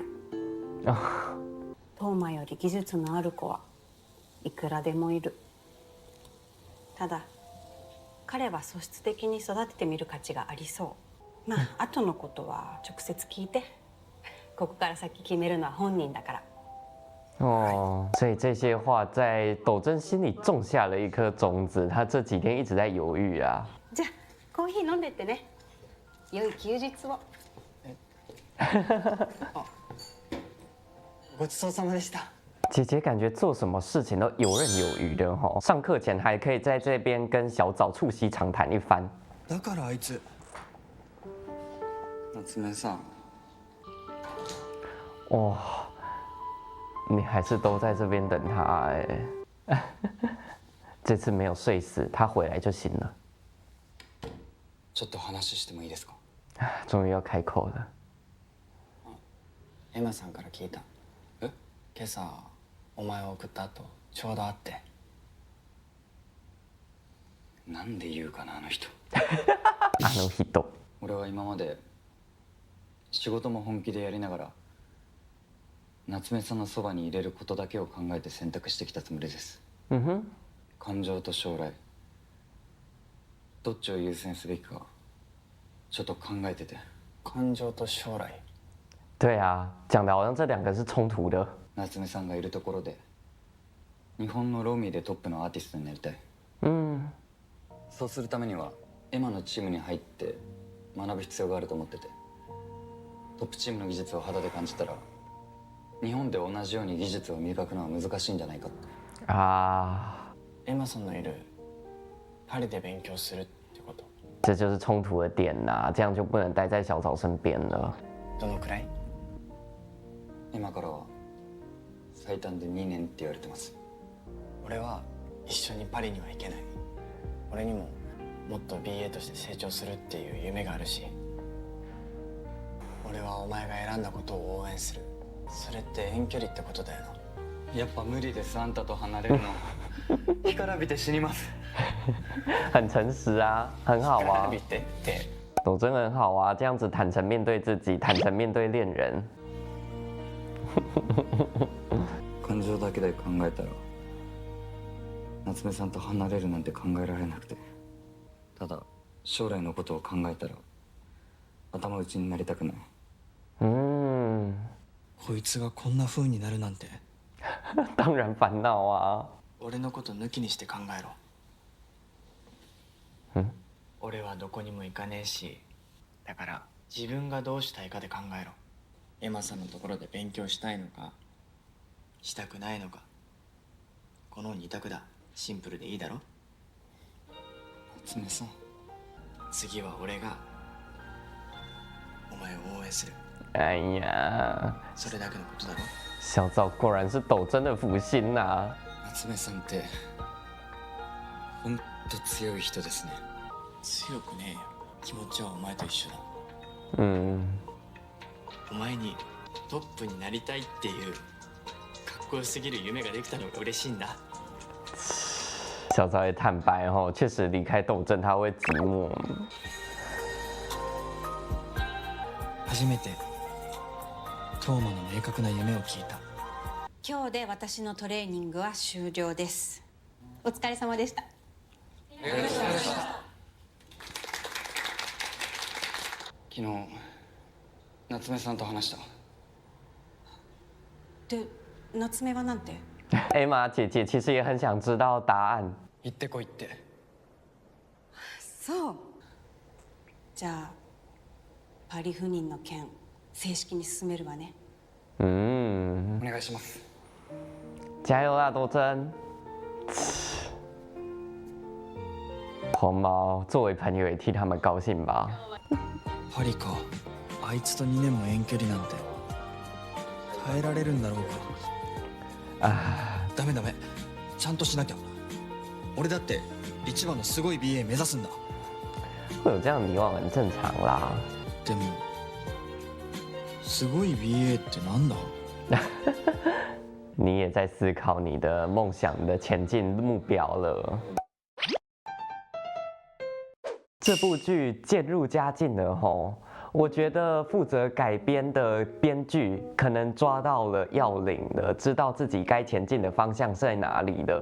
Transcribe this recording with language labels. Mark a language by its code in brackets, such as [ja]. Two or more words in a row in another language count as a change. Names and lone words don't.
[ja] トーマより技術のある子はいくらでもいる。ただ彼は素質的に育ててみる価値がありそう。まあ後のことは直接聞いて。ここから先決めるのは本人だから。 [zh] 哦，所以这些话在斗真心里种下了一颗种子，他这几天一直在犹豫啊。 [ja] じゃあコーヒー飲んでってね。良い休日を。ごちそうさまでした。 [zh] 姐姐感觉做什么事情都游刃有余的哈，上课前还可以在这边跟小枣促膝长谈一番。 [ja] だからあいつ。夏目さん。 [zh] 哇，你还是都在这边等他哎。这次没有睡死，他回来就行了。 [ja] ちょっと話してもいいですか。 [zh] 终于要开口了。 [ja] エマさんから聞いた。え？今朝お前を送った後ちょうど会って。なんで言うかなあの人。あの人。俺は今まで仕事も本気でやりながら夏目さんのそばに入れることだけを考えて選択してきたつもりです。嗯哼。感情と将来どっちを優先すべきかちょっと考えてて。感情と将来。 [zh] 对啊，讲的好像这两个是冲突的。 [ja] 夏目さんがいるところで日本のロミーでトップのアーティストになりたい。うん。そうするためにはエマのチームに入って学ぶ必要があると思ってて、トップチームの技術を肌で感じたら日本で同じように技術を磨くのは難しいんじゃないかって。啊。エマさんのいるパリで勉強するってこと。 [zh] 这就是冲突的点呐、这样就不能待在小枣身边了。 [ja] どのくらい？今からは最短で2年って言われてます。俺は一緒にパリには行けない。俺にももっと BA として成長するっていう夢があるし、俺はお前が選んだことを応援する。それって遠距離ってことだよな。やっぱ無理です。あんたと離れるの干からびて死にます。 [zh] 很诚实啊，很好啊 [ja] 干から。びてって [zh] 斗真很好啊，这样子坦诚面对自己，坦诚面对恋人。 [ja] 感情だけで考えたら夏目さんと離れるなんて考えられなくて、ただ将来のことを考えたら頭打ちになりたくない。こいつがこんな風になるなんて。 [zh] 当然烦恼啊。 [ja] 俺のこと抜きにして考えろ。俺はどこにも行かねえし、だから自分がどうしたいかで考えろ。エマさんのところで勉強したいのかしたくないのか、この2択だ。シンプルでいいだろ。夏目さん、次は俺がお前を応援する。哎呀，それだけのことだろ。 [zh] 小枣果然是斗真的福星呐、 [ja] 夏目さんってほんと強い人ですね。強くねえよ。気持ちはお前と一緒だ。お前にトップになりたいっていうかっこよすぎる夢ができたのが嬉しいんだ。 [zh] 小枣也坦白哦，确实离开斗真他会寂寞。 [ja] 初めてトーマの明確な夢を聞いた。今日で私のトレーニングは終了です。お疲れ様でした。昨日夏目さんと話した。で、夏目はなんて？ [zh] 艾玛姐姐其实也很想知道答案。 [ja] 行ってこいって。そう。じゃあパリ赴任の件正式に進めるわね。お願いします。 [zh] 加油啦，斗真！红毛作为朋友也替他们高兴吧。 [ja] パリか。あいつと2年も遠距離なんて耐えられるんだろうか。ダメダメ、ちゃんとしなきゃ。俺だって一番のすごい BA 目指すんだ。 [zh] 会有这样的迷惘很正常啦。 [ja] でもすごい BA ってなんだ？ [zh] 你也在思考你的梦想、你的前进目标了。这部剧渐入佳境了吼。我觉得负责改编的编剧可能抓到了要领了，知道自己该前进的方向是在哪里了。